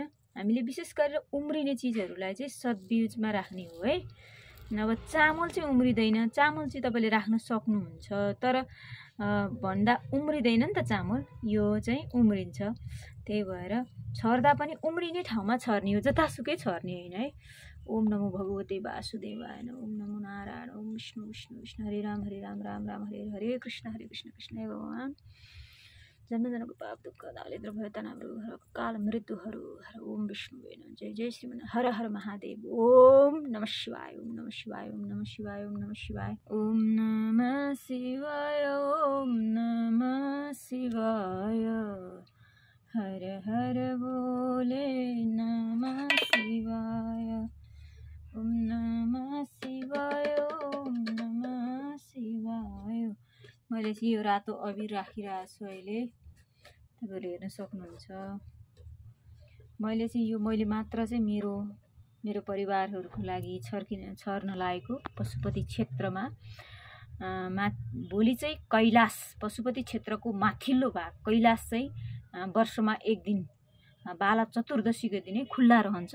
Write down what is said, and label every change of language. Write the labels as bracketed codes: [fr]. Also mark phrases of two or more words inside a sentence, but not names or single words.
[ne] हामीले विशेष गरेर उम्रिने चीजहरूलाई चाहिँ सद्बिउमा राख्ने हो है। अब चामल चाहिँ उम्रिदैन, चामल चाहिँ तपाईले राख्न सक्नुहुन्छ, तर भन्दा उम्रिदैन नि त चामल, यो चाहिँ उम्रिन्छ। त्यही भएर छर्दा पनि उम्रिने ठाउँमा छर्ने हो, जतासुकै छर्ने हैन है। [sa] ओम नमो भगवते वासुदेवाय ओम नमो नारायण ओम विष्णु विष्णु विष्णु हरे राम राम राम हरे हरे, हरे कृष्ण कृष्ण हे भगवान। [ne] जन्मजन्मको पाप दुःख दारिद्र भय तनावहरू काल मृत्युहरू हर [sa] ओम विष्णु जय जय श्रीमन हर हर महादेव ओम नमः शिवाय ओम नमः शिवाय ओम नमः शिवाय ओम नमः शिवाय ओम नमः शिवाय ओम नमः शिवाय हर हर बोले नमः शिवाय ओम नमः शिवाय ओम नमः शिवाय। [ne] मैले चाहिँ यो रातो अबिर राखिरहेको छु अहिले, तपाईँहरूले हेर्न सक्नुहुन्छ। मैले चाहिँ यो मैले मात्र चाहिँ मेरो परिवारहरूको लागि छर्न लागेको पशुपति क्षेत्रमा भोलि चाहिँ कैलाश पशुपति क्षेत्रको माथिल्लो भाग कैलाश चाहिँ वर्षमा एक दिन बाला चतुर्दशीको दिनै खुल्ला रहन्छ।